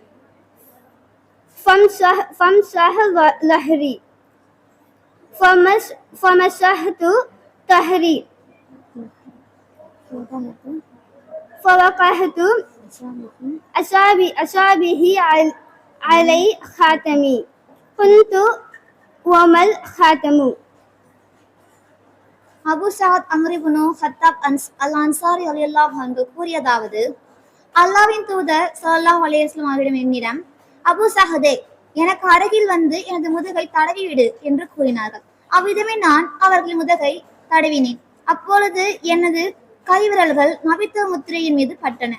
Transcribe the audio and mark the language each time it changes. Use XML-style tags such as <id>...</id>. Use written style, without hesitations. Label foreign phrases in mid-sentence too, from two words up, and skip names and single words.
<ar>فامسح ظهري فمسحت ظهري فوقعت أصابعه علي خاتمي قلت وما الخاتم.</ar> <ta>அபு சஅத் அம்ர் இப்னு ஹத்தாப் அல் அன்சாரி</ta> <ar>رضي الله عنه</ar> <ta>கூறியதாவது, அல்லாஹ்வின் தூதர்</ta> <ar>صلى الله عليه وسلم</ar> <ta>அவர்களிடம் என்னிடம், அபு சஹதே, எனக்கு அருகில் வந்து எனது முதுகை தடவி விடு என்று கூறினார்கள். அவ்விதமே நான் அவர்களின் முதுகை தடவினேன். அப்பொழுது எனது கைவிரல்கள் நபித்துவ முத்திரையின் மீது பட்டன.</ta>